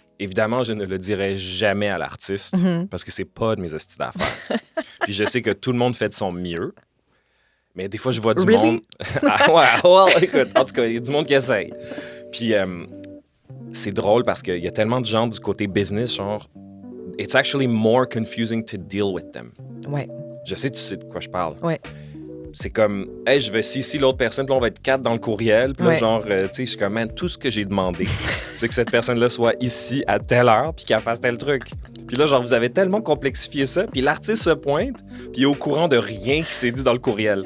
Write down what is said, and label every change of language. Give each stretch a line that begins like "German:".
French: Évidemment, je ne le dirai jamais à l'artiste parce que c'est pas de mes hosties d'affaires. Puis je sais que tout le monde fait de son mieux. Mais des fois, je vois du monde... écoute, en tout cas, il y a du monde qui essaye. Puis c'est drôle parce qu'il y a tellement de gens du côté business, genre...
English: It's actually more confusing to deal with them.
French: Ouais. Je sais, tu sais de quoi je parle. Ouais. C'est comme, hey, je vais ici l'autre personne, puis là, on va être 4 dans le courriel. Puis là, genre, tu sais, je suis comme, man, tout ce que j'ai demandé, c'est que cette personne-là soit ici à telle heure, puis qu'elle fasse tel truc. Puis là, genre, vous avez tellement complexifié ça, puis l'artiste se pointe, puis il est au courant de rien qui s'est dit dans le courriel.